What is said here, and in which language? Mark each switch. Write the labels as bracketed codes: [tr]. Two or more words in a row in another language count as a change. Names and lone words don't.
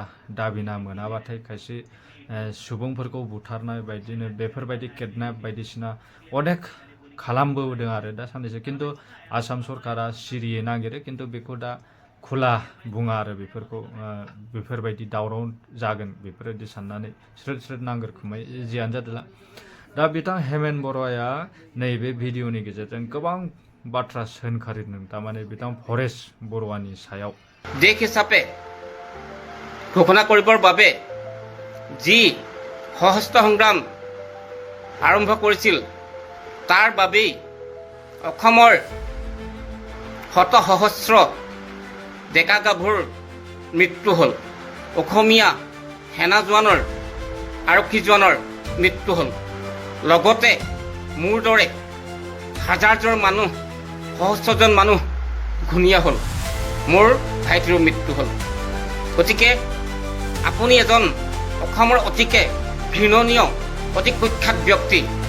[brx] दाबिना मोनाबाथाय खायसे सुबुंफोरखौ बुथारनाय बायदिनो बेफोरबायदि किडनेप बायदिसिना अनेक खालामबोदों आरो दा साननैसो खिन्थु आसाम सरकारा सिरियै नागिरो खिन्थु बेखौ दा खुला बुङा आरो बेफोरखौ बेफोरबायदि दावराव जागोन बेफोरबायदि साननानै स्रोद नांगोर खोमाय जियानो जादोंला दा बिथां हेमेन बराया नैबे भिडिअनि गेजेरजों गोबां बाथ्रा सोंखारिदों थारमाने बिथां परेश बरुवानि सायाव [as] দেশ হিচাপে ঘোষণা কৰিবৰ বাবে যি সশস্ত্ৰ সংগ্ৰাম আৰম্ভ কৰিছিল তাৰ বাবেই অসমৰ শত সহস্ৰ ডেকা গাভৰুৰ মৃত্যু হ'ল অসমীয়া সেনা জোৱানৰ আৰক্ষী জোৱানৰ মৃত্যু হ'ল লগতে মোৰ দৰে হাজাৰজন মানুহ সহস্ৰজন মানুহ ঘূণীয়া হ'ল মোৰ ভাইটিৰো মৃত্যু হ'ল গতিকে আপুনি এজন অসমৰ অতিকে ঘৃণনীয় অতি কুখ্যাত ব্যক্তি